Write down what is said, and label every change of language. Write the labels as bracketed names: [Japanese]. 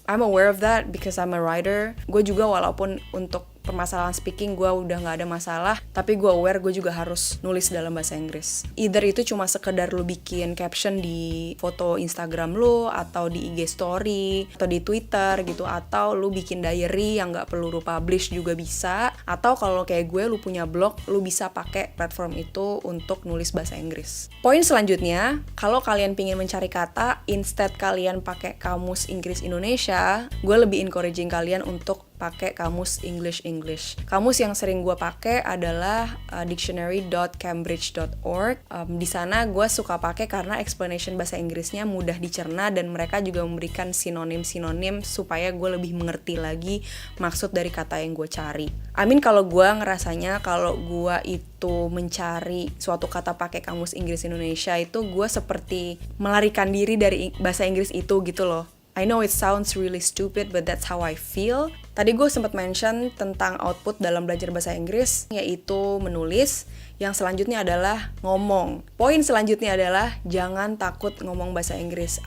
[English] I'm aware of that because I'm a writer. [Indonesian] Gue juga walaupun untuk permasalahan speaking gue udah gak ada masalah, tapi gue aware gue juga harus nulis dalam bahasa Inggris. Either itu cuma sekedar lu bikin caption di foto Instagram lu, atau di IG story, atau di Twitter gitu, atau lu bikin diary yang gak perlu lu publish juga bisa. Atau kalau kayak gue, lu punya blog, lu bisa pakai platform itu untuk nulis bahasa Inggris. Poin selanjutnya, kalau kalian pingin mencari kata, instead kalian pakai kamus Inggris Indonesia, gue lebih encouraging kalian untuk pakai kamus English. Kamus yang sering gue pakai adalah dictionary.cambridge.org. Di sana gue suka pakai karena explanation bahasa Inggrisnya mudah dicerna dan mereka juga memberikan sinonim-sinonim supaya gue lebih mengerti lagi maksud dari kata yang gue cari. Kalau gue ngerasanya kalau gue itu mencari suatu kata pakai kamus Inggris Indonesia itu gue seperti melarikan diri dari bahasa Inggris itu gitu loh. [English] I know it sounds really stupid, but that's how I feel. [Indonesian] Tadi gue sempat mention tentang output dalam belajar bahasa Inggris, yaitu menulis. Yang selanjutnya adalah ngomong. Poin selanjutnya adalah jangan takut ngomong bahasa Inggris.